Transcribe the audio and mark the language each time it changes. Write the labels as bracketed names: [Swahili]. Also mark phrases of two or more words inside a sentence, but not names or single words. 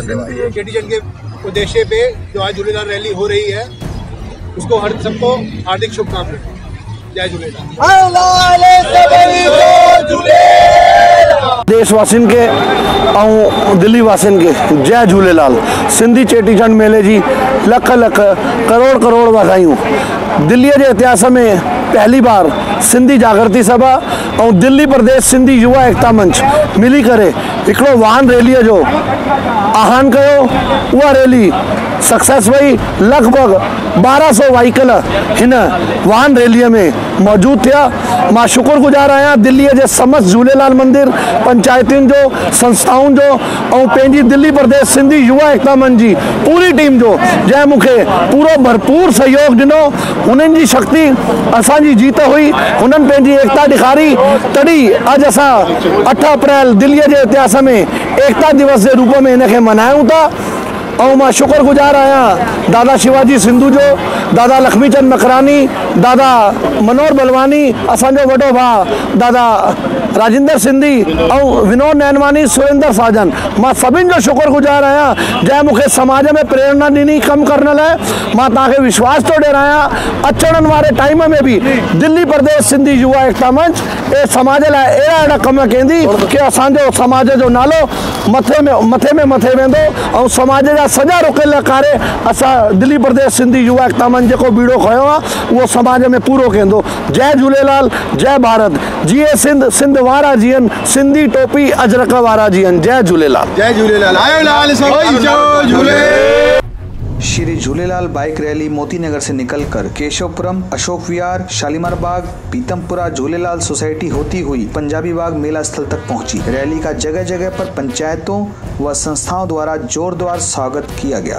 [Hindi] धन्यवाद। चेटीचंड के उद्देश्य पे जो आज झूलेलाल रैली हो रही है, उसको हर सबको हार्दिक शुभकामनाएं। जय झूलेलाल। देशवासिन के और दिल्ली वासिन के जय झूलेलाल। [Sindhi] सिंधी चेटीचंड मेले जी लख लख करोड़ करोड़ वाधायूं। [Hindi] दिल्ली के इतिहास में पहली बार [Sindhi] सिंधी जागृति सभा और दिल्ली प्रदेश सिंधी युवा एकता मंच मिली करे हिकिड़ो वाहन रैलीअ जो आह्वान कयो। उहा रैली सक्सेस वही। लगभग 1200 व्हीकल हिन वाहन रैलीअ में मौजूद थिया। मां शुक्रगुजार आहियां दिल्लीअ जे समस्त झूलेलाल मंदिर पंचायतुनि जो, संस्थाउनि जो और पंहिंजी दिल्ली प्रदेश सिंधी युवा एकता मंच जी पूरी टीम जो, जंहिं मूंखे पूरो भरपूर सहयोग ॾिनो। हुननि जी शक्ति असांजी जीत हुई, हुननि पंहिंजी एकता ॾेखारी। तॾहिं अॼु असां 8 अप्रैल दिल्लीअ जे इतिहास में एकता दिवस जे रूप में हिनखे मल्हायूं था। और मां शुक्रगुजार आहियां दादा शिवाजी सिंधु जो, दादा लक्ष्मीचंद मकरानी, दादा मनोहर बलवानी, असांजो वॾो भाउ दादा राजेंद्र सिंधी और विनोद नैनवानी, सुरेंद्र साजन। मां सभिनि जो शुक्रगुजार आहियां जंहिं मूंखे समाज में प्रेरणा ॾिनी कमु करण लाइ। मां तव्हांखे विश्वास थो ॾियारायां अचण वारे टाइम में भी दिल्ली प्रदेश सिंधी युवा एकता मंच समाज लाइ अहिड़ा कम कंदी कि असांजो समाज जो नालो मथे में मथे वेंदो और समाज जा सॼा रुकियल कार्य असां दिल्ली प्रदेश सिंधी युवा एकता मंच जेको बीड़ो खयो आहे उहो समाज में पूरो कंदो। जय झूलेलाल, जय भारत। जीए सिंध, सिंध वारा जीअन, सिंधी टोपी अजरक वारा जीअन। जय झूलेलाल। जय झूलेलाल। आयो लाल जय झूले। [Hindi] श्री झूलेलाल बाइक रैली मोतीनगर से निकलकर केशवपुरम, अशोक विहार, शालीमार बाग, पीतमपुरा झूलेलाल सोसाइटी होती हुई पंजाबी बाग मेला स्थल तक पहुंची। रैली का जगह जगह पर पंचायतों व संस्थाओं द्वारा जोरदार स्वागत किया गया।